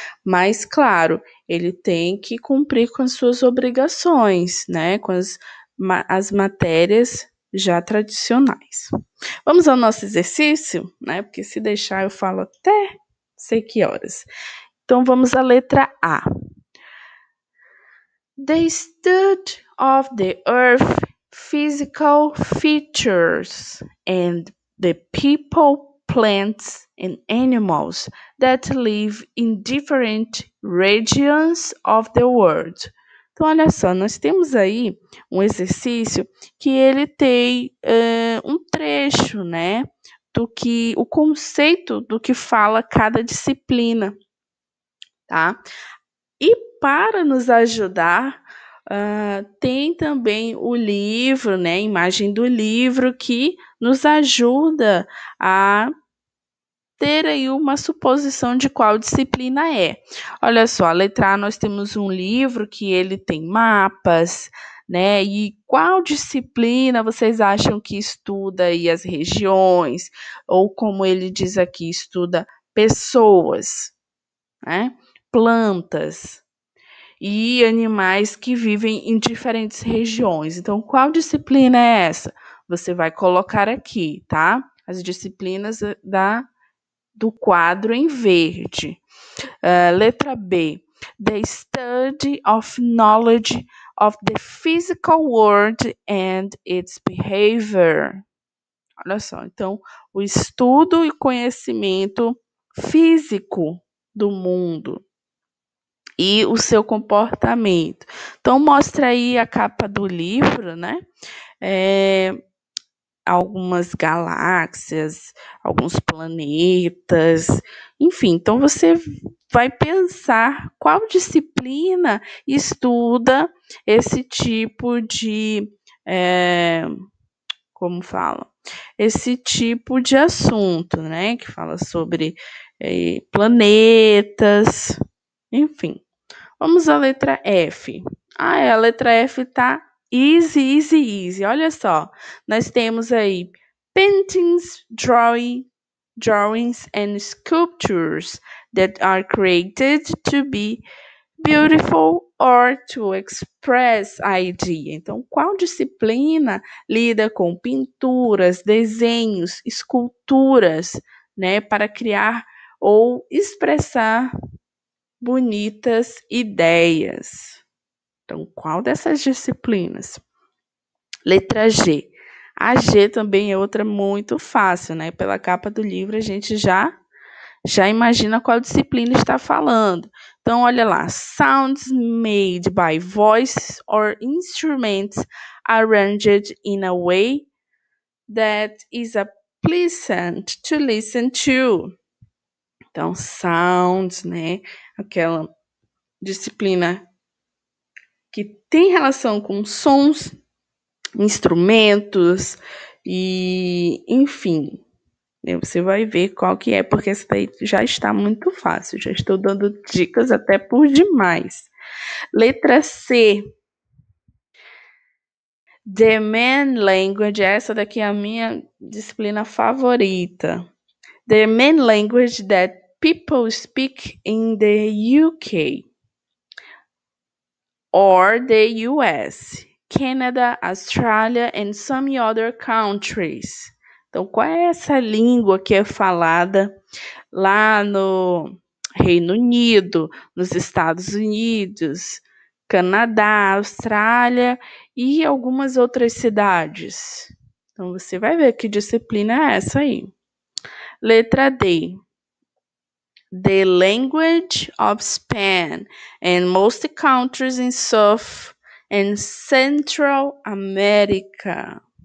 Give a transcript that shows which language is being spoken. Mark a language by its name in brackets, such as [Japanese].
[Portuguese] Mas, claro, ele tem que cumprir com as suas obrigações, né? Com as matérias já tradicionais. Vamos ao nosso exercício, né? Porque se deixar eu falo até sei que horas. Então, vamos à letra A. [English] They stood of the earth physical features and the people, plants, and animals that live in different regions of the world. [Portuguese] Então, olha só, nós temos aí um exercício que ele tem um trecho, né, o conceito do que fala cada disciplina, tá? E para nos ajudar, tem também o livro, né, a imagem do livro que nos ajuda a ter aí uma suposição de qual disciplina é. Olha só, a letra A nós temos um livro que ele tem mapas, né? E qual disciplina vocês acham que estuda aí as regiões? Ou como ele diz aqui, estuda pessoas, né? Plantas e animais que vivem em diferentes regiões. Então, qual disciplina é essa? Você vai colocar aqui, tá? As disciplinas do quadro em verde. Letra B. [English] The study of knowledge of the physical world and its behavior. [Portuguese] Olha só, então, o estudo e conhecimento físico do mundo e o seu comportamento. Então, mostra aí a capa do livro, né? Algumas galáxias, alguns planetas, enfim. Então, você vai pensar qual disciplina estuda esse tipo de, como fala? Esse tipo de assunto, né? Que fala sobre planetas, enfim. Vamos à letra F. A letra F tá [English] easy, easy, easy. [Portuguese] Olha só, nós temos aí [English] paintings, drawings and sculptures that are created to be beautiful or to express idea. [Portuguese] Então, qual disciplina lida com pinturas, desenhos, esculturas, né, para criar ou expressar bonitas ideias? Então, qual dessas disciplinas? Letra G. A G também é outra muito fácil, né? Pela capa do livro a gente já imagina qual disciplina está falando. Então, olha lá. [English] Sounds made by voice or instruments arranged in a way that is a pleasant to listen to. [Portuguese] Então, sounds, né? Aquela disciplina que tem relação com sons, instrumentos e, enfim, você vai ver qual que é, porque essa daí já está muito fácil. Já estou dando dicas até por demais. Letra C. [English] The main language. [Portuguese] Essa daqui é a minha disciplina favorita. [English] The main language that people speak in the UK or the US, Canada, Australia and some other countries. [Portuguese] Então, qual é essa língua que é falada lá no Reino Unido, nos Estados Unidos, Canadá, Austrália e algumas outras cidades? Então, você vai ver que disciplina é essa aí. Letra D. [English] The language of Spain and most countries in South and Central America.